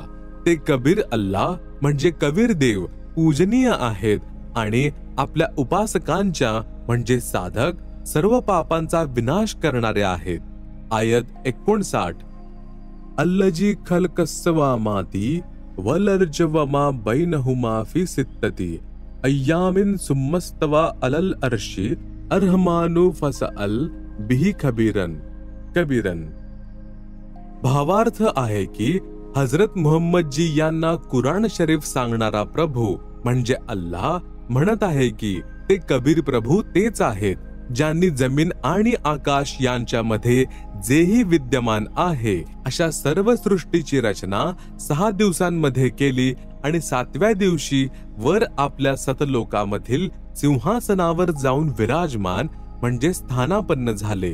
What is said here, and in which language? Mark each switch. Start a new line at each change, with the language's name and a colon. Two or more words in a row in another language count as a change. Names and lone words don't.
Marathi: ते कबीर अल्लाह म्हणजे कबीर देव पूजनीय आहेत आणि आपल्या उपासकांच्या म्हणजे साधक सर्व पापांचा विनाश करणारे आहेत.
Arabic: आयत 59 الذي خلق السماوات والأرض وما بينهما في ستة أيام ثم استوى على العرش الرحمن فاسأل به خبيرا كبيرا.
Marathi: भावार्थ आहे की हजरत मुहम्मद जी यांना कुराण शरीफ सांगणारा प्रभू म्हणजे अल्लाह म्हणत आहे की ते कबीर प्रभू तेच आहेत ज्यांनी जमीन आणि आकाश यांच्यामध्ये जेही विद्यमान आहे अशा सर्व सृष्टीची रचना 6 दिवसांमध्ये केली आणि 7व्या दिवशी वर आपल्या सतलोकामधील सिंहासनावर जाऊन विराजमान म्हणजे स्थानापन्न झाले.